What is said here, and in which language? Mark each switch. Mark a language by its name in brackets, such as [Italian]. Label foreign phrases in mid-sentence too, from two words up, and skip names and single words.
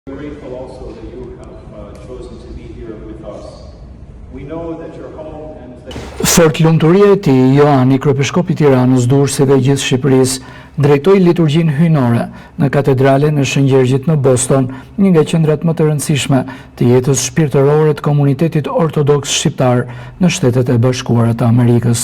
[English] We're grateful also that you have chosen to be here with us. We know that your home and [Albanian] Fort lumturia e tij, Ioani, kryepiskopi i Tiranës, Durrësit dhe gjithë Shqipërisë, drejtoi liturgjinë hyjnore në katedralen e Shëngjergjit në Boston, një nga qendrat më të rëndësishme të jetës shpirtërore të komunitetit ortodoks shqiptar në Shtetet e Bashkuara të Amerikës.